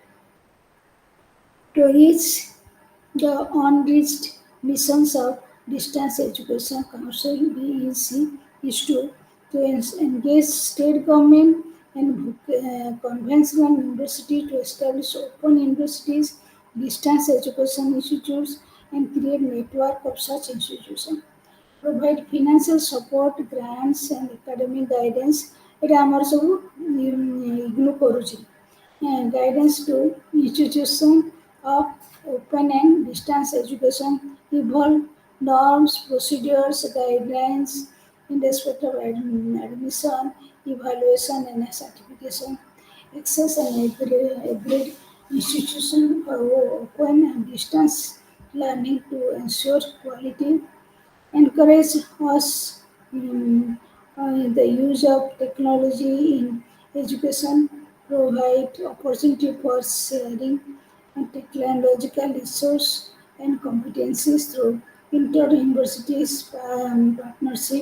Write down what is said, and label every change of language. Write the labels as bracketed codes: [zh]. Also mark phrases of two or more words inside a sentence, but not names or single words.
[en] to reach the unreached missions of Distance Education Council (DEC) is to engage state government and conventional university to establish open universities, distance education institutes, and create network of such institutions. Provide financial support, grants, and academic guidance. [or] ଏଇଟା ଆମର ସବୁ ଇଗ୍ନୋ କରୁଛି. [en] Guidance to institution of open and distance education, evolve norms, procedures, guidelines in respect of admission, evaluation, and certification, access and institution open and distance learning to ensure quality, encourage us the use of technology in education, provide opportunity for sharing and technological resource and competencies through inter-universities partnership.